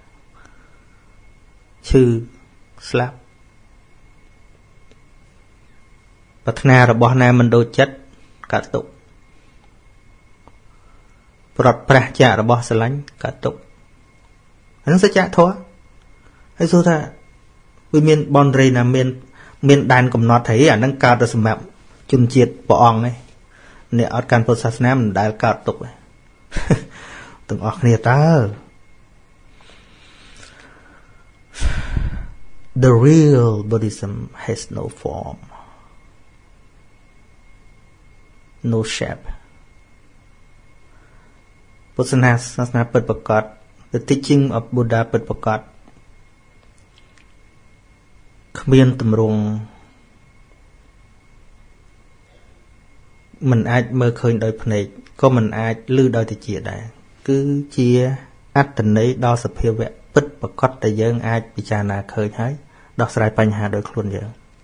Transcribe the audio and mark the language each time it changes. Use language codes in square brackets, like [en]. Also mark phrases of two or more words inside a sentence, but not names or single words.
[km] ឈឺស្លាប់ប្រាថ្នារបស់ណាមិនដូចចិត្តកើតទុក្ខប្រត់ប្រាស់ចាករបស់ស្រឡាញ់កើតទុក្ខហ្នឹងសច្ចធម៌ហើយសួរថាវាមានបនរីណាមានដែនកំណត់ទេអាហ្នឹងកើតទៅសម្រាប់ជនជាតិព្រះអង្គឯងអ្នកអត់កាន់ពុទ្ធសាសនាមិនដែលកើតទុក្ខទេទាំងអស់គ្នាតើ [en] The real Buddhism has no form no shape [km] ពុទ្ធសាសនាពិតប្រាកដ [en] The teaching of Buddha [km] ពិតប្រាកដគ្មានទម្រង់ មិនអាចមើលឃើញដោយភ្នែកក៏មិនអាចឮដោយតិចដែរគឺជាអត្តន័យដល់សភាវៈពិតប្រាកដដែលយើងអាចពិចារណាឃើញហើយដោះស្រាយបញ្ហាដោយខ្លួនយើង